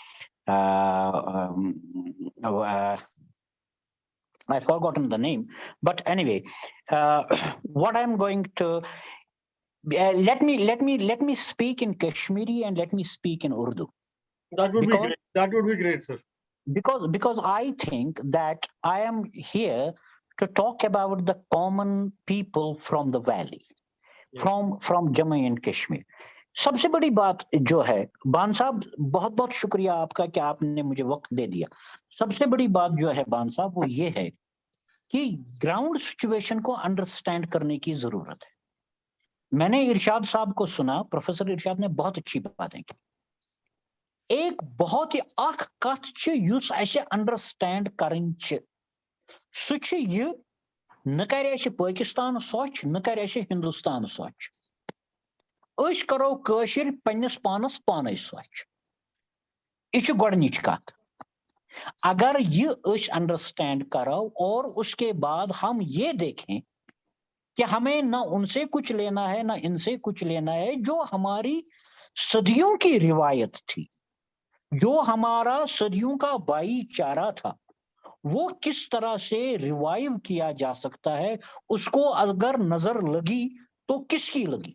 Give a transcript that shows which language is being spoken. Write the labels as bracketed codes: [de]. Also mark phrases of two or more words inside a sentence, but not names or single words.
[en] I've forgotten the name, but anyway, what I'm going to let me speak in Kashmiri and let me speak in Urdu. That would be great. That would be great, sir. Because I think that I am here to talk about the common people from the valley, from Jammu and Kashmir. [hi] सबसे बड़ी बात जो है, बान साहब बहुत बहुत शुक्रिया आपका कि आपने मुझे वक्त दे दिया. सबसे बड़ी बात जो है बान साहब वो ये है कि [en] ground situation [hi] को अंडरस्टैंड करने की जरूरत है. मैंने इरशाद साहब को सुना, प्रोफेसर इरशाद ने बहुत अच्छी बातें की. एक बहुत ही [ks] अख कथ छ युस ऐसे अंडरस्टैंड करन छ सु छ ये न करे छ पाकिस्तान सोच न करे छ हिंदुस्तान सोच. अश करो कशिर पन्नस पानस पाने सोच. इच गोडनिच कथ. [hi] अगर ये अश अंडरस्टैंड करो और उसके बाद हम ये देखें कि हमें ना उनसे कुछ लेना है ना इनसे कुछ लेना है, जो हमारी सदियों की रिवायत थी, जो हमारा सदियों का भाईचारा था, वो किस तरह से रिवाइव किया जा सकता है, उसको अगर नजर लगी तो किसकी लगी.